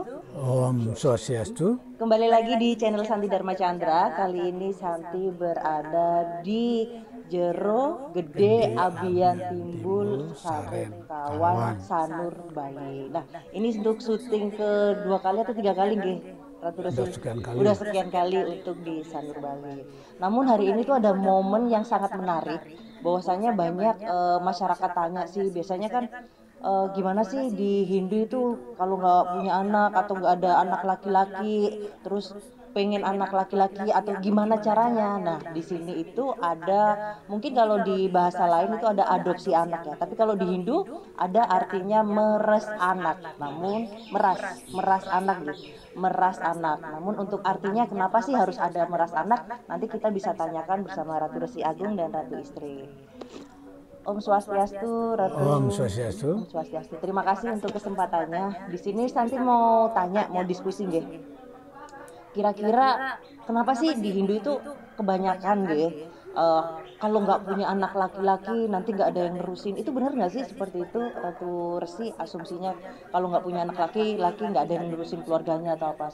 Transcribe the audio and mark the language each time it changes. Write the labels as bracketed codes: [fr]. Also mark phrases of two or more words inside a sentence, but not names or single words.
[sa] Om Swastiastu. [id] Kembali lagi di channel Santi Dharma Chandra. Kali ini Santi berada di Jero Gede, Abian Timbul, Saren Kawan, Sanur, Bali. Nah, ini untuk syuting kedua kali atau tiga kali nggih? Ratu Resi udah sekian kali untuk di Sanur, Bali. Namun hari ini tuh ada momen yang sangat menarik. Bahwasanya banyak masyarakat tanya sih, biasanya kan gimana sih di Hindu itu kalau nggak punya anak atau nggak ada anak laki-laki, terus pengen anak laki-laki atau gimana caranya. Nah, di sini itu ada, mungkin kalau di bahasa lain itu ada adopsi anak ya, tapi kalau di Hindu ada artinya meres anak, namun meras anak gitu, meras anak. Namun untuk artinya kenapa sih harus ada meras anak, nanti kita bisa tanyakan bersama Ratu Resi Agung dan Ratu Istri. [sa] Om Swastiastu, Ratu. Om Swastiastu. Om Swastiastu. [id] Terima kasih untuk kesempatannya. Di sini Santi mau tanya, mau diskusi nggih. Kira-kira kenapa sih di Hindu itu kebanyakan nggih kalau nggak punya anak laki-laki nanti nggak ada yang nerusin. Itu benar nggak sih seperti itu, Ratu Resi? Asumsinya kalau nggak punya anak laki-laki nggak ada yang nerusin keluarganya atau apa?